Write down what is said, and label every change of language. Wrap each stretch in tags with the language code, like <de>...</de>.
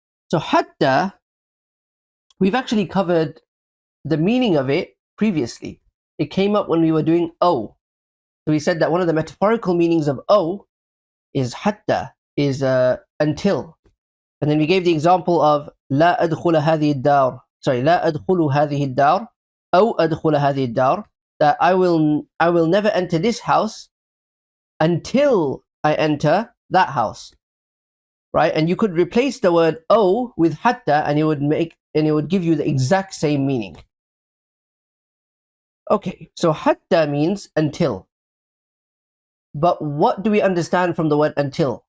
<en>So hatta, we've actually covered the meaning of it previously. It came up when we were doing o. So we said that one of the metaphorical meanings of o is hatta, is until. And then we gave the example of</en> <ar>لا أدخل هذه الدار.</ar> <en>Sorry,</en> <ar>لا أدخل هذه الدار أو أدخل هذه الدار.</ar> <en>That I will never enter this house until I enter that house. Right? And you could replace the word o with hatta and it would give you the exact same meaning. Okay, so hatta means until. But what do we understand from the word until?</en>